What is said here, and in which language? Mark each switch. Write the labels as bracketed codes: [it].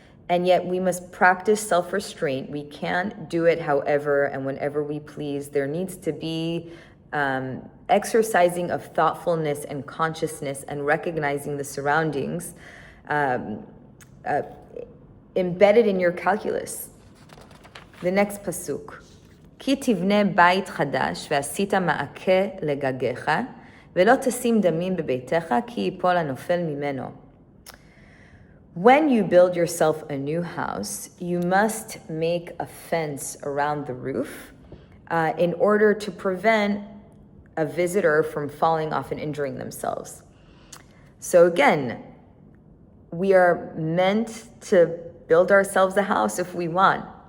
[en] And yet we must practice self-restraint. We can't do it however and whenever we please. There needs to be exercising of thoughtfulness and consciousness and recognizing the surroundings embedded in your calculus. The next pasuk. [he] כי תבנה בית חדש ועשית מעקה לגגיך ולא תשים דמים בביתך כי ייפול הנופל ממנו. [en] When you build yourself a new house, you must make a fence around the roof in order to prevent a visitor from falling off and injuring themselves. So again, we are meant to build ourselves a house if we want.